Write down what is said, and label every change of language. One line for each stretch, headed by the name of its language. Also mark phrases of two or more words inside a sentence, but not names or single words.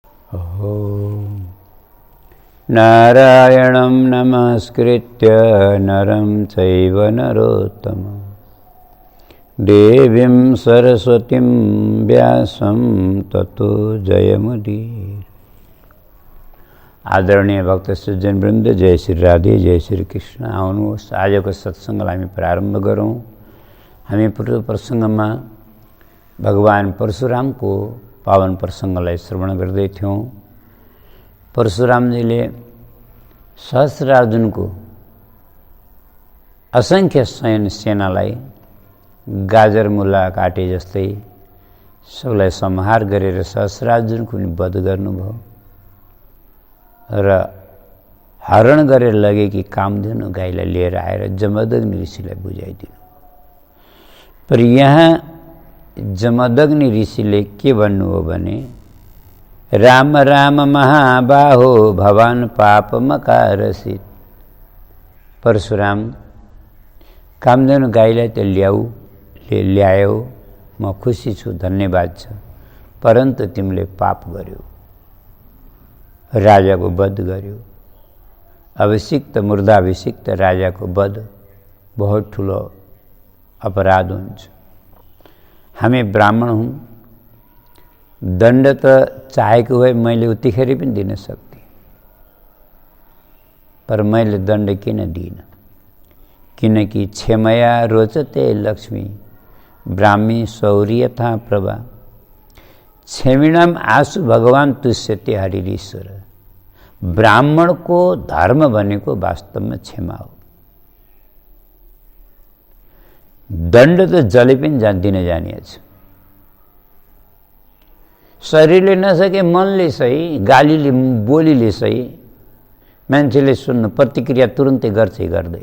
Sanskrit: ओम नारायणं नमस्कृत्य नरं चैव नरोत्तमं देवीं सरस्वतीं व्यासं ततो जयमुदीरये।
Nepali: आदरणीय भक्त सज्जन वृन्द, जय श्री राधे, जय श्री कृष्ण। आउनुहोस् आजको सत्सङ्गलाई हामी प्रारम्भ गरौँ। हामी पूर्व प्रसङ्गमा भगवान परशुरामको पावन प्रसङ्गलाई श्रवण गर्दै थियौँ। परशुरामजीले सहस्रार्जुनको असङ्ख्य सैन्य सेनालाई गाजर मुला काटे जस्तै सबलाई संहार गरेर सहस्रार्जुनको पनि वध गर्नुभयो र हरण गरेर लगेकी कामधेनु गाईलाई लिएर आएर जमदग्नि ऋषिलाई बुझाइदिनु। पर यहाँ जमदग्नि ऋषिले के भन्नुभयो भने,
Sanskrit: राम राम महाबाहो भवान पापमकारसित।
Nepali: परशुराम, कामधेनु गाईलाई त ल्यायो, म खुसी छु, धन्यवाद छ, परन्तु तिमीले पाप गर्यो, राजाको वध गर्यो। अभिषिक्त मुर्दाभिषिक्त राजाको वध बहुत ठुलो अपराध हुन्छ। हामी ब्राह्मण हौँ, दण्ड त चाहेको भए मैले उतिखेर पनि दिन सक्थे, पर मैले दण्ड किन दिइनँ?
Sanskrit: किनकि क्षमया रोचते लक्ष्मी ब्राह्मी शौर्यथा प्रभा क्षमिणाम आशु भगवान तुष्यते हरिरीश्वर।
Nepali: ब्राह्मणको धर्म भनेको वास्तवमा क्षमा हो। दण्ड त जले पनि दिन जानिएछ। शरीरले नसके मनले सही, गालीले बोलीले सही, मान्छेले सुन्नु प्रतिक्रिया तुरुन्तै गर्छ गर्दैन।